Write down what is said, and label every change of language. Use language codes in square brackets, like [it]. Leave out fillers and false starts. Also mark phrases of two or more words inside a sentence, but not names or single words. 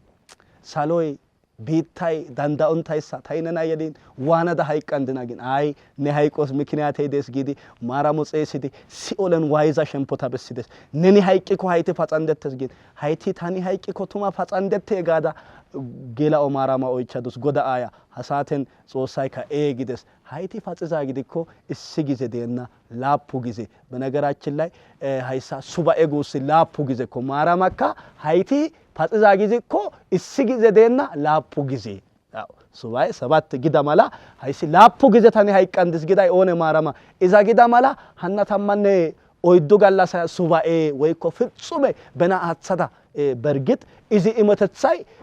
[wal] ሳሎይ ቢታይ ዳንዳውን ታይሳ ታይነና የዲን ዋናዳ ሃይቃን ድናግን አይ ነሃይቆስ ምክንያት ሄደስ ጊዲ ማራሙ ጼሲዲ ሲኦለን ዋይዛ ሸምፖታ በሲደስ ነኒ ሃይቂኮ ሃይቲ ፋጻንደተስ ጊን ሃይቲ ታኒ ሃይቂኮ ቱማ ፋጻንደተ ጋዳ ጌላኦ ማራማ ኦይቻዱስ ጎዳ አያ ሐሳተን ጾሳይ ከኤጊደስ ሃይቲ ፋጽዛ ጊዲኮ እስ ጊዜ ደና ላፑ ጊዜ [am] በነገራችን ላይ [wal] ሃይሳ ሱባኤ ጉስ ላፑ ጊዜ ኮ ማራማካ ሃይቲ ፋጽዛ ጊዜ ኮ እስ ጊዜ ደና ላፑ ጊዜ ሱባኤ ሰባት ጊዳ ማላ ሃይሲ ላፑ ጊዜ ታኒ ሃይቃንድስ ጊዳይ ኦነ ማራማ ኢዛ ጊዳ ማላ ሐናታማነ ኦይዶ ጋላሳ ሱባኤ ወይኮ ፍጹም በና አትሰዳ በርግጥ እዚ ኢመተሳይ